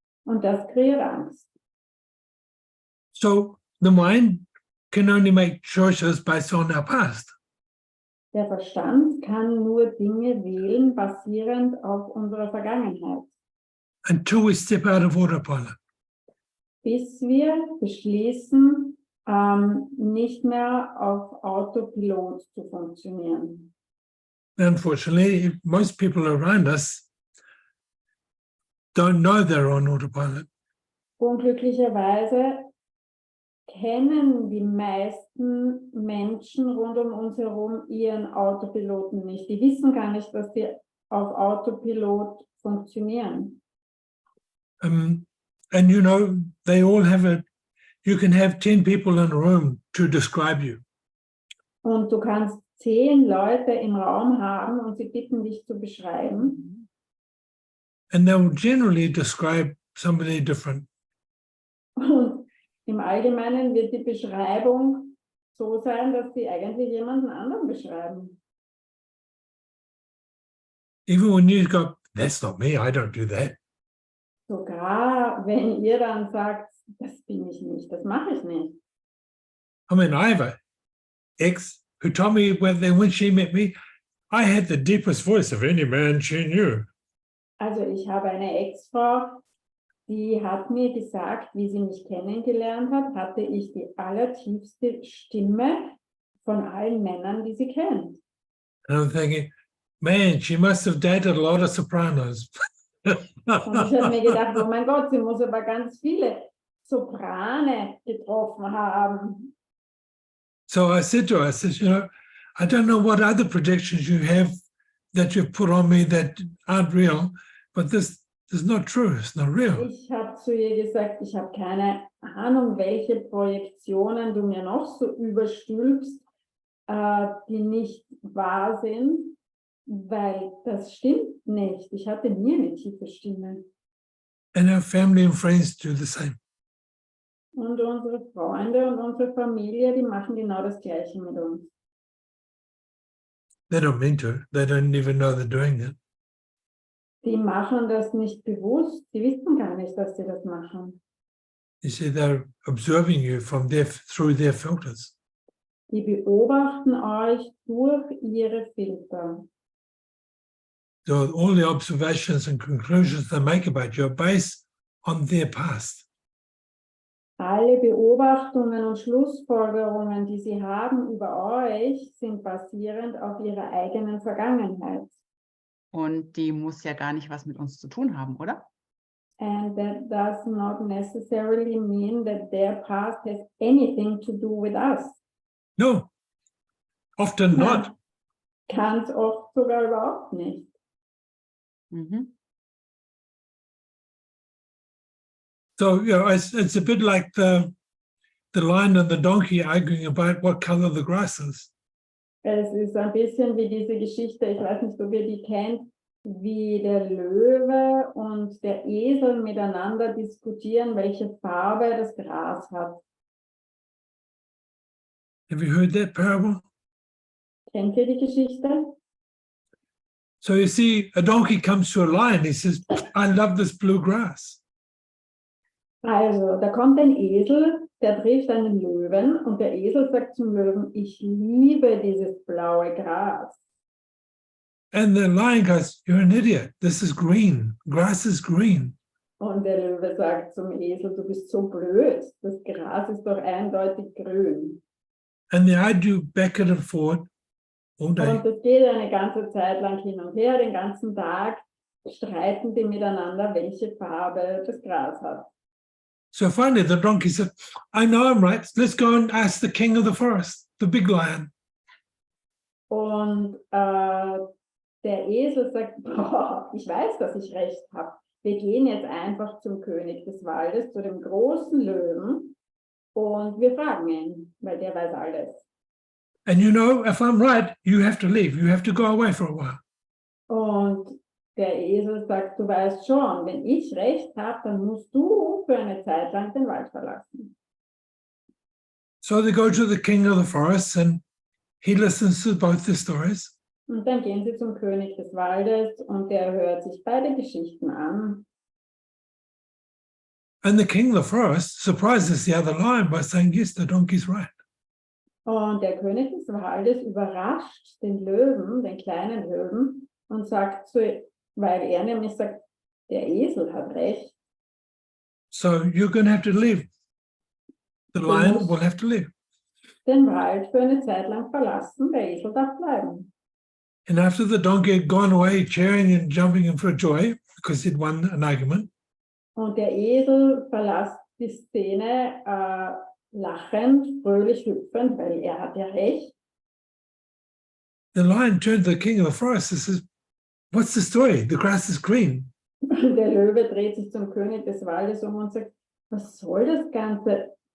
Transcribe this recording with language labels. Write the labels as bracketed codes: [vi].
[de] Und das kreiert Angst. [en] So the mind can only make choices based on our past. [de] Der Verstand kann nur Dinge wählen, basierend auf unserer Vergangenheit. [en] Until we step out of autopilot. [de] Bis wir beschließen, nicht mehr auf Autopilot zu funktionieren. [en] Unfortunately, most people around us don't know they're on autopilot. [de] Unglücklicherweise kennen die meisten Menschen rund um uns herum ihren Autopiloten nicht. Die wissen gar nicht, dass sie auf Autopilot funktionieren. [en] And you know, they all have you can have 10 people in a room to describe you. [de] Und du kannst 10 Leute im Raum haben und sie bitten dich zu beschreiben. [en] And they'll generally describe somebody different. [de] Und im Allgemeinen wird die Beschreibung so sein, dass sie eigentlich jemanden anderen beschreiben. [en] Even when you go, that's not me, I don't do that. [de] Sogar wenn ihr dann sagt, das bin ich nicht, das mache ich nicht. [en] I mean, I have an ex who told me when she met me, I had the deepest voice of any man she knew. [de] Also ich habe eine Ex-Frau, die hat mir gesagt, wie sie mich kennengelernt hat, hatte ich die allertiefste Stimme von allen Männern, die sie kennt. [en] And I'm thinking, man, she must have dated a lot of sopranos. [de] Und ich habe mir gedacht, oh mein Gott, sie muss aber ganz viele Soprane getroffen haben. [en] So I said to her, I said, you know, I don't know what other projections you have that you've put on me that aren't real, but this is not true, it's not real. [de] Ich habe zu ihr gesagt, ich habe keine Ahnung, welche Projektionen du mir noch so überstülpst, die nicht wahr sind, weil das stimmt nicht. Ich hatte nie eine tiefe Stimme. [en] And our family and friends do the same. [de] Und unsere Freunde und unsere Familie, die machen genau das Gleiche mit uns. [en] They don't mean to, they don't even know they're doing it. [de] Die machen das nicht bewusst, die wissen gar nicht, dass sie das machen. [en] You see, they're observing you through their filters. [de] Die beobachten euch durch ihre Filter. [en] So all the observations and conclusions they make about you are based on their past. [de] Alle Beobachtungen und Schlussfolgerungen, die sie haben über euch, sind basierend auf ihrer eigenen Vergangenheit. Und die muss ja gar nicht was mit uns zu tun haben, oder? [en] And that does not necessarily mean that their past has anything to do with us. No, often not. [de] Ganz oft sogar überhaupt nicht. Mhm. [en] So, you know, it's a bit like the lion and the donkey arguing about what color the grass is. [de] Es ist ein bisschen wie diese Geschichte, ich weiß nicht, ob ihr die kennt, wie der Löwe und der Esel miteinander diskutieren, welche Farbe das Gras hat. [en] Have you heard that parable? [de] Kennt ihr die Geschichte? [en] So you see, a donkey comes to a lion, he says, I love this blue grass. [de] Also, da kommt ein Esel, der trifft einen Löwen und der Esel sagt zum Löwen, ich liebe dieses blaue Gras. [en] And the lion goes, "You're an idiot. This is green. Grass is green." [de] Und der Löwe sagt zum Esel, du bist so blöd, das Gras ist doch eindeutig grün. [en] And they argue back and forth all day. [de] Und das geht eine ganze Zeit lang hin und her, den ganzen Tag streiten die miteinander, welche Farbe das Gras hat. [en] So finally the donkey said, "I know I'm right. Let's go and ask the king of the forest, the big lion." [de] Und der Esel sagt, boah, ich weiß, dass ich recht habe. Wir gehen jetzt einfach zum König des Waldes, zu dem großen Löwen, und wir fragen ihn, weil der weiß alles. [en] And you know, if I'm right, you have to leave. You have to go away for a while. [de] Und der Esel sagt, du weißt schon, wenn ich recht habe, dann musst du für eine Zeit lang den Wald verlassen. [en] So they go to the king of the forest and he listens to both the stories. [de] Und dann gehen sie zum König des Waldes und der hört sich beide Geschichten an. [en] And the king of the forest surprises the other lion by saying, yes, the donkey's right. [de] Und der König des Waldes überrascht den Löwen, den kleinen Löwen, und sagt zu, weil er nämlich sagt, der Esel hat recht. [en] So you're going to have to leave. The lion will have to leave. [de] Den Wald für eine Zeit lang verlassen, der Esel darf bleiben. [en] And after the donkey had gone away, cheering and jumping for joy, because he'd won an argument, [de] Und der Esel verlässt die Szene lachend, fröhlich hüpfend, weil er hat ja recht. [en] the lion turned to the king of the forest and says, "What's the story? The grass is green." [de] Und der Löwe dreht sich zum König des Waldes um und sagt, was soll das Ganze?